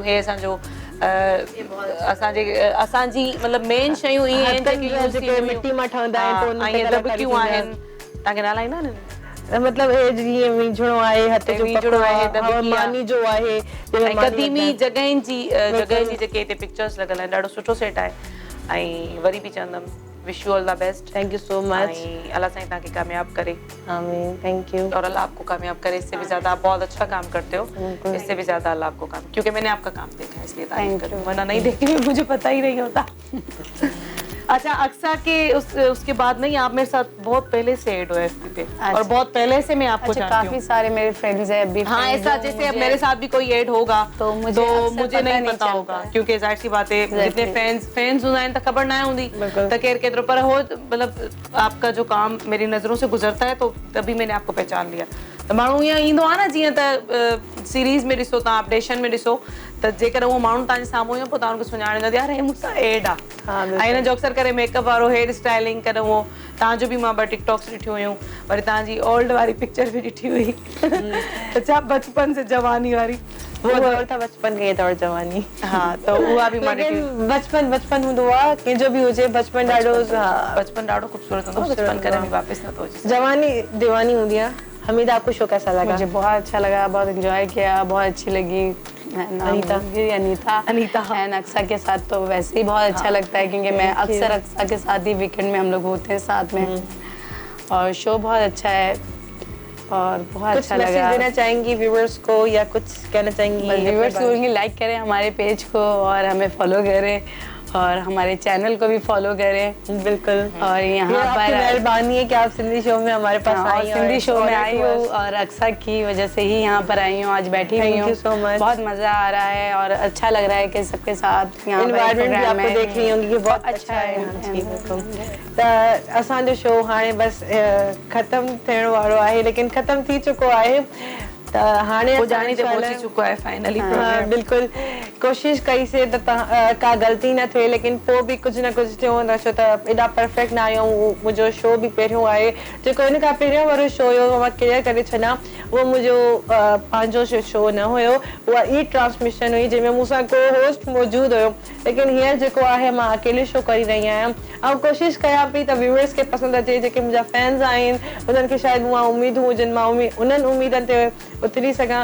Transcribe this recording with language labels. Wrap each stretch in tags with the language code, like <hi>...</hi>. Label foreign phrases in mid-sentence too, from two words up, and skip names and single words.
<sd>हे असांजो असांजी मतिलबु मेन शयूं इहे आहिनि जेके मिटी मां ठहंदा आहिनि, ऐं दॿकियूं आहिनि। तव्हांखे नाला ईंदा आहिनि? मतलब हे जीअं विझणो आहे, हथ जो पकड़ो आहे, मानी जो आहे, ऐं क़दीमी जॻहियुनि जी जेके हिते पिक्चर्स लॻल आहिनि, ॾाढो सुठो सेट आहे। ऐं वरी बि चवंदमि</sd> <en>wish you all the best. thank you so much.</en> <sd>ऐं अल्लाह साईं तव्हांखे कामयाब करे।</sd> <en>आमीन, thank you.</en> <hi>और अल्लाह आपको कामयाब करे, इससे भी ज्यादा आप बहुत अच्छा काम करते हो, इससे भी ज्यादा अल्लाह आपको काम, क्योंकि मैंने आपका काम देखा है इसलिए तारीफ कर रही हूँ, वरना नहीं देखती मुझे पता ही नहीं होता। अच्छा, अक्सा के उसके बाद नहीं, आप मेरे साथ बहुत पहले से ऐड हो एफबी पे, और बहुत पहले से मैं आपको जानती हूँ। काफी सारे मेरे फ्रेंड्स हैं अभी। हाँ, ऐसा जैसे अब मेरे साथ भी कोई ऐड होगा तो मुझे नहीं पता होगा, क्योंकि जाहिर सी बात है जितने फैंस</hi> <sd>हूंदा आहिनि त ख़बर न हूंदी त केर केतिरो,</sd> <hi>पर हो मतलब आपका जो काम मेरी नज़रों से गुजरता है तो तभी मैंने आपको पहचान लिया।</hi> <sd>त माण्हू ईअं ईंदो आहे न, जीअं त सीरीज़ में ॾिसो तव्हां, अपडेशन में ॾिसो त जेकर उहो माण्हू तव्हांजे साम्हूं हुयो पोइ तव्हां हुनखे सुञाणींदा यार हे मूंसां एड आहे। ऐं हिन जो अक्सर करे मेकअप वारो, हेयर स्टाइलिंग करे, उहो तव्हांजो बि मां 2 टिकटॉक्स ॾिठियूं हुयूं, वरी तव्हांजी ओल्ड वारी पिक्चर बि ॾिठी हुई त छा</sd> <hi>बचपन से जवानी</hi> <sd>वारी,</sd> <hi>वो दौर था बचपन के दौर जवानी।</hi> <sd>हाँ, तो उहा बि मां ॾिठी। बचपन हूंदो आहे, कंहिंजो बि हुजे, बचपन ॾाढो खूबसूरत हूंदो, बचपन करे में वापस नथो अचे। जवानी दीवानी हूंदी आहे। हमीदा,</sd> <hi>आपको शो कैसा लगा? मुझे बहुत अच्छा लगा, बहुत एंजॉय किया, बहुत अच्छी लगी। अनीता एंड अक्सा के साथ तो वैसे ही बहुत अच्छा लगता है, क्योंकि मैं अक्सर अक्सा के साथ ही वीकेंड में हम लोग होते हैं साथ में, और शो बहुत अच्छा है और बहुत अच्छा लगा। कुछ देना चाहेंगी व्यूअर्स को या कुछ कहना चाहेंगी? व्यूअर्स को लाइक करें हमारे पेज को और हमें फॉलो करें और हमारे चैनल को भी फॉलो करें। बिल्कुल। और यहाँ पर मेहरबानी है कि आप सिंधी शो में हमारे पास हाँ, आई सिंधी शो में आई हूँ और अक्सा की वजह से ही यहाँ पर आई हूँ, आज बैठी हुई हूँ।</hi> <en>so much.</en> <hi>बहुत मजा आ रहा है और अच्छा लग रहा है कि सबके साथ यहाँ एनवायरनमेंट भी आपको देख रही होंगी कि बहुत अच्छा है। जी बिल्कुल।</hi> <sd>त असांजो शो हाणे बस ख़त्म थियण वारो आहे, लेकिन ख़त्म थी चुको आहे। त हाणे पुजानी ते पहुची चुको है फाइनली। हाँ, बिल्कुल कोशिश कई से त का गलती न थे, लेकिन पोइ बि कुछ न कुछ थियो न, छो त एॾा परफेक्ट न आहियूं। मुंहिंजो शो बि पहिरियों आहे, जेको इन खां पहिरियों वारो शो हुयो मां क्लियर करे छॾां, उहो मुंहिंजो पंहिंजो शो न हुयो, उहा ई ट्रांसमिशन हुई जंहिंमें मूंसां को होस्ट मौजूदु हुयो। लेकिन हींअर जेको आहे मां अकेले शो करे रही आहियां ऐं कोशिश कयां पई त व्यूअर्स खे पसंदि अचे, जेके मुंहिंजा फैंस आहिनि उन्हनि खे शायदि मां उमेदूं हुजनि, मां उन्हनि उमेदनि ते उतरी सघां।</sd>